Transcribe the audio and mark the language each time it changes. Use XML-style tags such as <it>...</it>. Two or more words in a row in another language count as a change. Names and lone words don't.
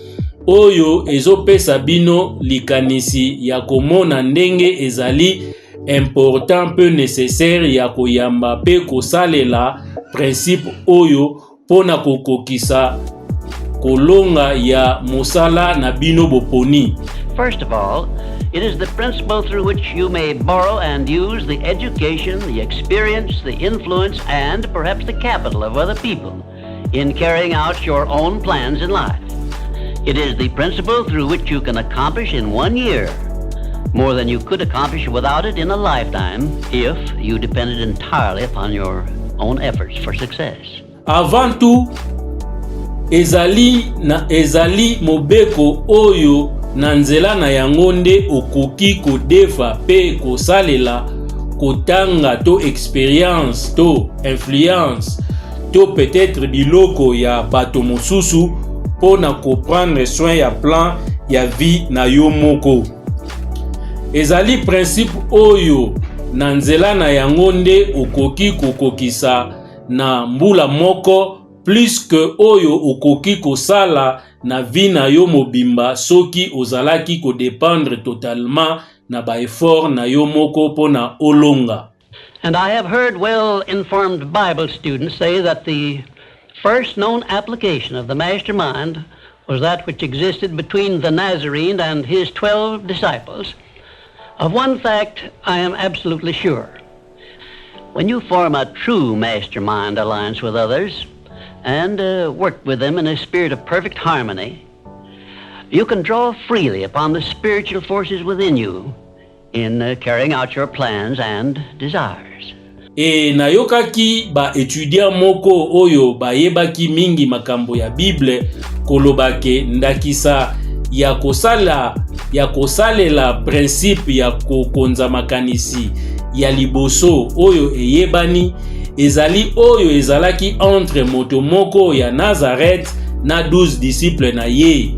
<ln>Oyo ezopesa bino likanisi ya komona ndenge ezali</ln> <fr>important peu nécessaire</fr> <ln>ya koyamba pe kosalela principe oyo pona kokokisa kolonga ya mosala na bino boponi.</ln> <en>First of all, it is the principle through which you may borrow and use the education, the experience, the influence, and perhaps the capital of other people in carrying out your own plans in life. It is the principle through which you can accomplish in 1 year more than you could accomplish without it in a lifetime if you depended entirely upon your own efforts for success.</en> <ln>Avant tout, ezali mobeko oyo na nzela na yango nde okoki kodefa pe kosalela kotanga to experience to influence to peut-être biloko ya bato mosusu pona</ln> <fr>prendre soin</fr> <ln>ya plan ya vie na yo moko. Ezali principe oyo na nzela na yango nde okoki kokokisa na mbula moko</ln> <fr>plus que</fr> <ln>oyo okoki kosala na vie na yo mobimba soki ozalaki ko</ln> <fr>dépendre totalement</fr> <ln>na ba effort na yo moko pona olonga.</ln> <en>And I have heard well-informed Bible students say that the first known application of the mastermind was that which existed between the Nazarene and his 12 disciples. Of one fact, I am absolutely sure. When you form a true mastermind alliance with others and work with them in a spirit of perfect harmony, you can draw freely upon the spiritual forces within you in carrying out your plans and desires.</en> <ln>E nayokaki ba étudiant moko oyo bayebaki mingi makambo ya Bible kolobake ndakisa ya kosalela principe ya kokonza makanisi ya liboso oyo eyebani ezali oyo ezalaki entre moto moko ya Nazareth na 12 disciples na ye.</ln>